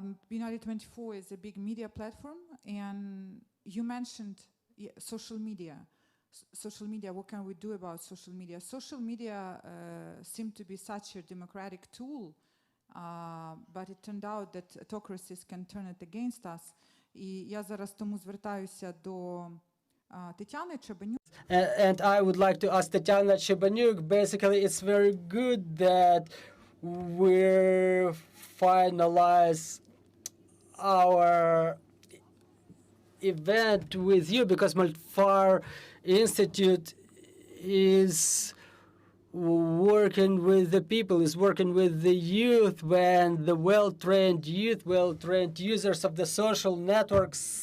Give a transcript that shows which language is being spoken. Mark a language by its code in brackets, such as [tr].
[en] United24 is a big media platform, and you mentioned social media. Social media, what can we do about social media? Social media seem to be such a democratic tool, but it turned out that autocracies can turn it against us. [uk] І я зараз тому звертаюся до Тетяни Chabaniuk. [en] And I would like to ask Tetiana Chabaniuk, basically it's very good that we're finalize our event with you, because Molfar Institute is working with the people, is working with the youth, when the well-trained youth, well-trained users of the social networks